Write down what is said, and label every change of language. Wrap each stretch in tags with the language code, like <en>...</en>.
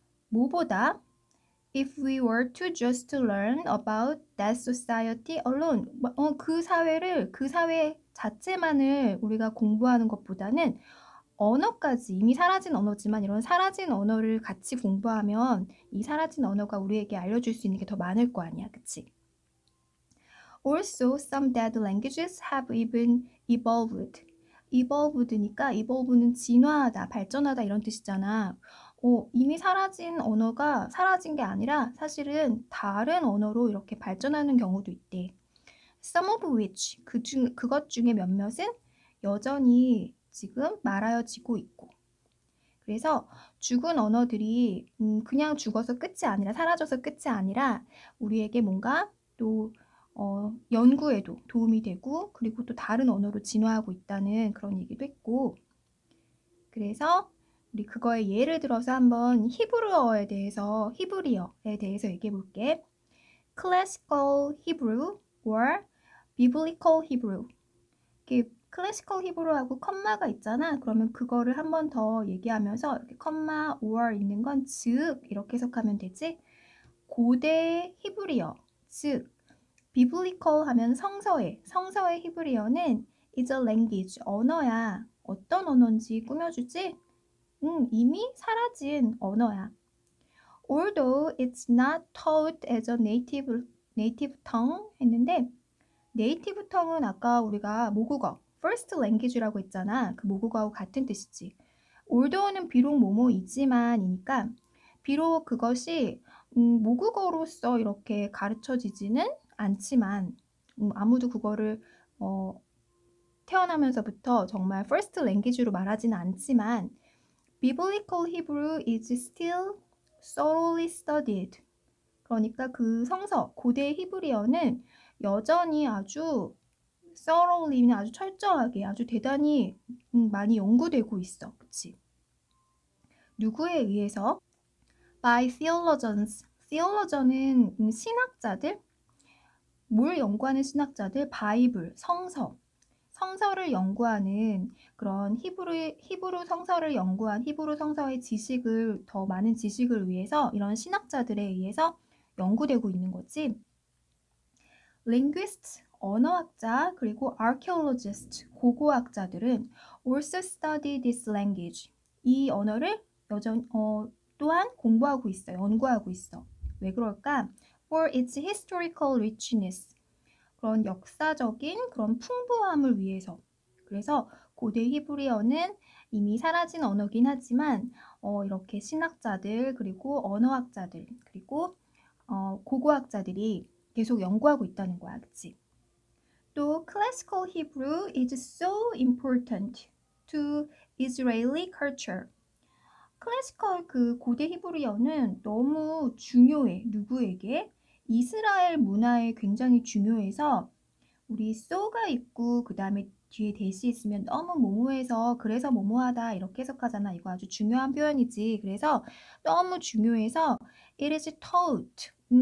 <ko>뭐보다</ko> <en>if we were to just learn about that society alone,</en> <ko>그 사회 자체만을 우리가 공부하는 것보다는 언어까지, 이미 사라진 언어지만 이런 사라진 언어를 같이 공부하면 이 사라진 언어가 우리에게 알려줄 수 있는 게 더 많을 거 아니야, 그치?</ko> <en>Also, some dead languages have even evolved.</en> <ko>evolved니까 evolve는 진화하다, 발전하다 이런 뜻이잖아. 이미 사라진 언어가 사라진 게 아니라 사실은 다른 언어로 이렇게 발전하는 경우도 있대. Some of which, 그것 중에 몇몇은 여전히 지금 말하여지고 있고. 그래서 죽은 언어들이 그냥 죽어서 끝이 아니라, 사라져서 끝이 아니라 우리에게 뭔가 또 연구에도 도움이 되고, 그리고 또 다른 언어로 진화하고 있다는 그런 얘기도 했고. 그래서 우리 그거에 예를 들어서 한번 히브리어에 대해서 얘기해 볼게.</ko> <en>Classical Hebrew or Biblical Hebrew.</en> <ko>이렇게 클래시컬 히브리어하고 컴마가 있잖아. 그러면 그거를 한 번 더 얘기하면서 이렇게 컴마 or 있는 건 즉 이렇게 해석하면 되지. 고대 히브리어, 즉 비블리컬 하면 성서의 히브리어는</ko> <en>is a language,</en> <ko>언어야. 어떤 언어인지 꾸며주지? 이미 사라진 언어야.</ko> <en>Although it's not taught as a native tongue</en> <ko>했는데, 네이티브 텅은 아까 우리가 모국어, first language라고 했잖아. 그 모국어하고 같은 뜻이지. 올드어는 비록 뭐뭐이지만이니까 비록 그것이 모국어로서 이렇게 가르쳐지지는 않지만 아무도 그거를 태어나면서부터 정말 first language로 말하지는 않지만</ko> <en>Biblical Hebrew is still thoroughly studied.</en> <ko>그러니까 그 성서, 고대 히브리어는 여전히 아주 thoroughly는 아주 철저하게, 아주 대단히 많이 연구되고 있어. 그치? 누구에 의해서?</ko> <en>By theologians.</en> <ko>theologian은 신학자들? 뭘 연구하는 신학자들? 바이블, 성서를 연구하는 그런 히브루 성서를 연구한 히브루 성서의 지식을, 더 많은 지식을 위해서 이런 신학자들에 의해서 연구되고 있는 거지.</ko> <en>linguists, 언어학자, 그리고 archaeologists, 고고학자들은 also study this language.</en> <ko>이 언어를 또한 공부하고 있어, 연구하고 있어. 왜 그럴까?</ko> <en>For its historical richness.</en> <ko>그런 역사적인 그런 풍부함을 위해서. 그래서 고대 히브리어는 이미 사라진 언어긴 하지만 이렇게 신학자들, 그리고 언어학자들, 그리고 고고학자들이 계속 연구하고 있다는 거야. 그치?</ko> <en>또 Classical Hebrew is so important to Israeli culture.</en> <ko>클래시컬 그 고대 히브리어는 너무 중요해. 누구에게? 이스라엘 문화에 굉장히 중요해서 우리 so가 있고 그 다음에 뒤에 대시 있으면 너무 모모해서 그래서 모모하다 이렇게 해석하잖아. 이거 아주 중요한 표현이지. 그래서 너무 중요해서</ko> <en>it is taught.</en>